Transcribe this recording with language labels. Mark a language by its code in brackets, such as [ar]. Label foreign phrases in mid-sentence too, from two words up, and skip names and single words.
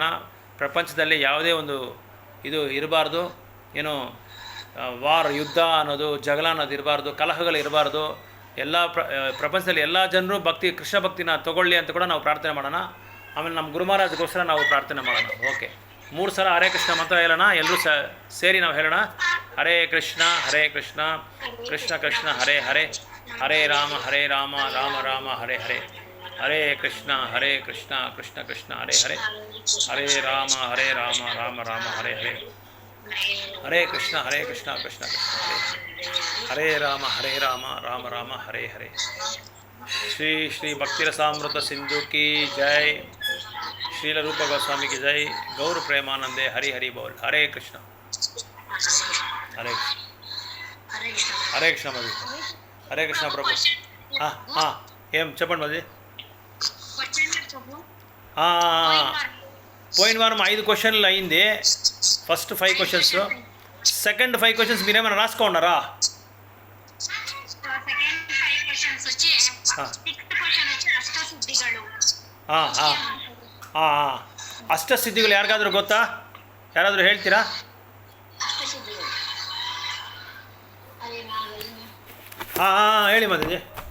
[kn] ಪ್ರಪಂಚದಲ್ಲಿ ಯಾವುದೇ ಒಂದು ಇದು ಇರಬಾರ್ದು, ಏನು ವಾರ್, ಯುದ್ಧ ಅನ್ನೋದು, ಜಗಳ ಅನ್ನೋದು ಇರಬಾರ್ದು, ಕಲಹಗಳು ಇರಬಾರ್ದು. ಎಲ್ಲ ಪ್ರಪಂಚದಲ್ಲಿ ಎಲ್ಲ ಜನರು ಕೃಷ್ಣ ಭಕ್ತಿನ ತಗೊಳ್ಳಿ ಅಂತ ಕೂಡ ನಾವು ಪ್ರಾರ್ಥನೆ ಮಾಡೋಣ. ಆಮೇಲೆ ನಮ್ಮ ಗುರು ಮಹಾರಾಜ್ಗೋಸ್ಕರ ನಾವು ಪ್ರಾರ್ಥನೆ ಮಾಡೋಣ. ಓಕೆ, 3 ಸಲ ಹರೇ ಕೃಷ್ಣ ಮಂತ್ರ ಹೇಳೋಣ. ಎಲ್ಲರೂ ಸೇರಿ ನಾವು ಹೇಳೋಣ. [sa] ಹರೇ ಕೃಷ್ಣ ಹರೇ ಕೃಷ್ಣ, ಕೃಷ್ಣ ಕೃಷ್ಣ ಹರೇ ಹರೇ, ಹರೇ ರಾಮ ರಾಮ ರಾಮ ಹರೇ ಹರೇ, ಹರೇ ಕೃಷ್ಣ ಕೃಷ್ಣ ಕೃಷ್ಣ ಹರೇ ಹರೇ, ಹರೇ ರಾಮ ರಾಮ ರಾಮ ಹರೇ ಹರೇ, ಹರೇ ಕೃಷ್ಣ ಕೃಷ್ಣ ಕೃಷ್ಣ ಹರೇ, ಹರೇ ರಾಮ ರಾಮ ರಾಮ ಹರೇ ಹರೇ. [hi] श्री श्री भक्तिरसामृत सिंधु कि जै, श्रील रूप गोस्वामी की जय, गौर प्रेमानंदे हरि हरि बोल. हरे कृष्ण हरे कृष्ण मधु, हरे कृष्ण प्रभु. [te] ఏం చెప్పండి మది. పోయిన వారం 5 క్వశ్చన్లు అయింది. [en] first 5 questions, second 5 questions [te] మీరేమైనా రాసుకున్నారా? [kn] ಅಷ್ಟಸಿದ್ಧಿಗಳು ಯಾರಿಗಾದ್ರೂ ಗೊತ್ತಾ? ಯಾರಾದರೂ ಹೇಳ್ತೀರಾ? ಹೇಳಿ ಮದುವೆ.